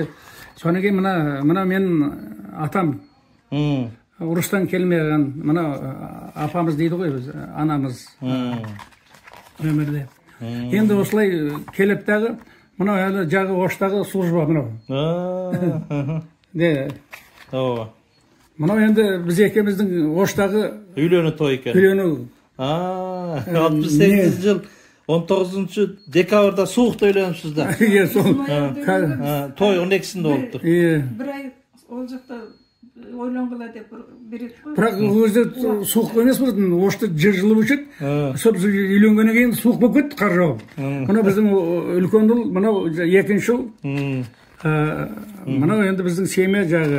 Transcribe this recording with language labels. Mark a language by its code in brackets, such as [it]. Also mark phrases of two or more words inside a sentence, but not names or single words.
[kk] Содан кейін мына менің атам, ұрыстан келмеген, мына апамыз дейді ғой, анамыз өмірде. Енді осылай келіп дағы, мына әлі жағы Оштағы служба мынау. [ky] Ооба. [kk] Мынау енді біз екеуміздің Оштағы [ky] үйлөнүү той экен. Үйлөнүү. 68 жыл 19 декабрда суукта үйлөнүпсүз да. [kk] Иә, сол. [ky] Той 12-синде болуптур. [kk] Bir ay ол жақта ойланғыла деп береді ғой. Бірақ өзі суық емес болатын. Ошта жылып өшеді. Сол үйленгеннен кейін суық болып кетті, қар жауып. Мына біздің үлкен ұл, мынау екінші ұл. Мынау енді біздің семья жағы.